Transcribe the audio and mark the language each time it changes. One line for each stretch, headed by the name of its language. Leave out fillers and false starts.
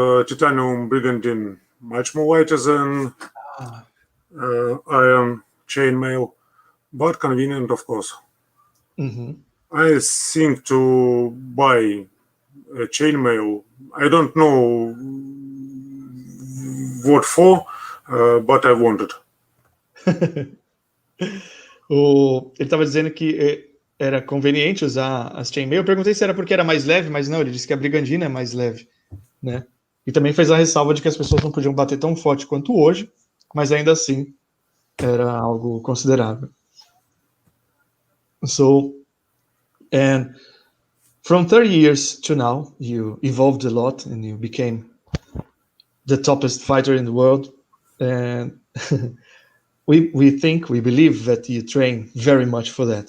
English: Titanium brigandine, much more lighter than iron chainmail, but convenient, of course. I think to buy a chainmail, I don't know what for, but I wanted.
Portuguese: Ele estava dizendo que era conveniente usar as chainmail. Eu perguntei se era porque era mais leve, mas não, ele disse que a brigandina é mais leve, né? E também fez a ressalva de que as pessoas não podiam bater tão forte quanto hoje, mas ainda assim era algo considerável.
English: So, and from 30 years to now, you evolved a lot and you became the toppest fighter in the world. And we believe that you train very much for that.